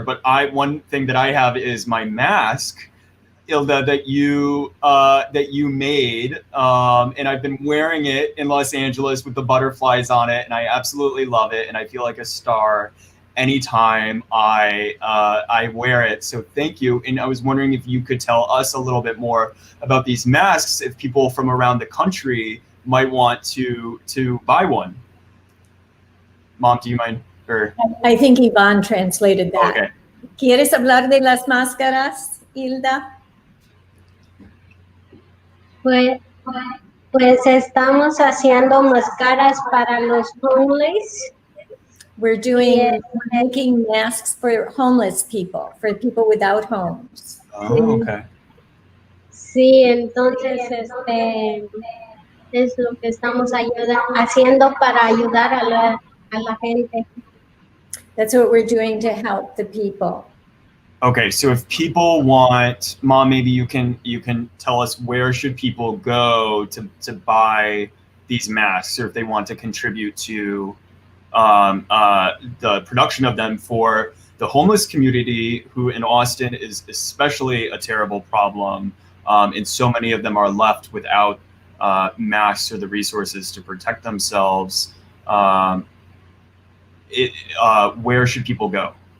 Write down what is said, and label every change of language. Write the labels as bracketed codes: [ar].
[en] But one thing that I have is my mask, Hilda, that you made, and I've been wearing it in Los Angeles with the butterflies on it, and I absolutely love it, and I feel like a star anytime I wear it. So thank you. And I was wondering if you could tell us a little bit more about these masks, if people from around the country might want to buy one. Mom, do you mind? Or I think Ivan translated that. Okay. [es] ¿Quieres hablar de las máscaras, Hilda? Pues estamos haciendo máscaras para los homeless. [en] We're making masks for homeless people, for people without homes. Oh, okay. [es] Sí, entonces es lo que estamos haciendo para ayudar a la gente. [en] That's what we're doing to help the people. Okay, so if people want, Mom, maybe you can tell us where should people go to buy these masks, or if they want to contribute to the production of them for the homeless community, who in Austin is especially a terrible problem, and so many of them are left without masks or the resources to protect themselves. Where should people go?